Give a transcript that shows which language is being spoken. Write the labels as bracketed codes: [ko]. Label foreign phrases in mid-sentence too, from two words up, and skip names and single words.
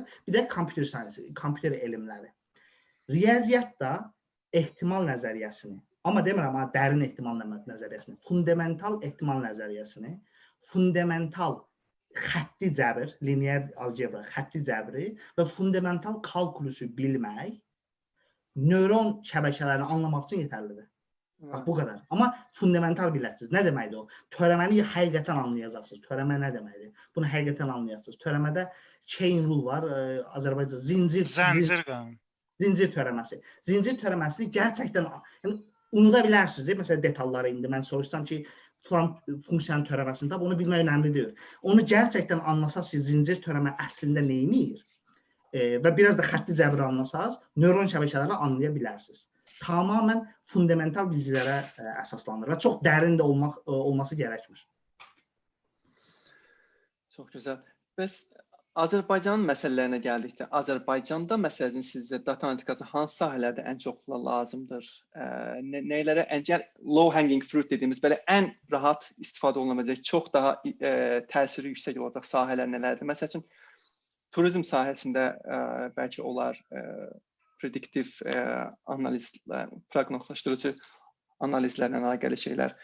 [az] Bir də [en] computer science, [az] kompüter elmləri. Riyaziyyat da ehtimal nəzəriyyəsini, amma demirəm, dərin ehtimal nəzəriyyəsini, fundamental ehtimal nəzəriyyəsini, fundamental xətti cəbr, [en] linear algebra, [az] xətti cəbri və fundamental kalkulusu bilmək nöron şəbəkələrini anlamaq üçün yetərlidir. Bax, bu qədər. Amma fundamental biləcəksiniz. Nə deməkdir o? Törəməni həqiqətən anlayacaqsınız. Törəmə nə deməkdir? Bunu həqiqətən anlayacaqsınız. Törəmədə [en] chain rule [az] var. Azərbaycan zincir törəməsi. Zincir törəməsini gerçəkdən unuda bilərsiniz. Məsələn, detalları indi mən soruşsam ki, falan funksiyanın törəməsində bunu bilmək önəmlidir. Onu gerçəkdən anlasaz ki, zincir törəmə əslində neyinir və biraz da xətti cəbri anlasaz, nöron şəbəkələri anlaya bilərsiniz. Tamamilə fundamental bilgilərə əsaslanır və çox dərin də olması gərəkmir. Çox gözəl. Bəs Azərbaycanın məsələlərinə gəldikdə, Azərbaycanda məsələn sizcə data analitikası hansı sahələrdə ən çox lazımdır? Nələrə [en] low hanging fruit [az] dediyimiz belə ən rahat istifadə oluna biləcək, çox daha təsiri yüksək olacaq sahələr nələrdir? Məsəl üçün turizm sahəsində bəlkə olar prediktiv analizlər, proqnozlaşdırıcı analizlərlə əlaqəli şeylər.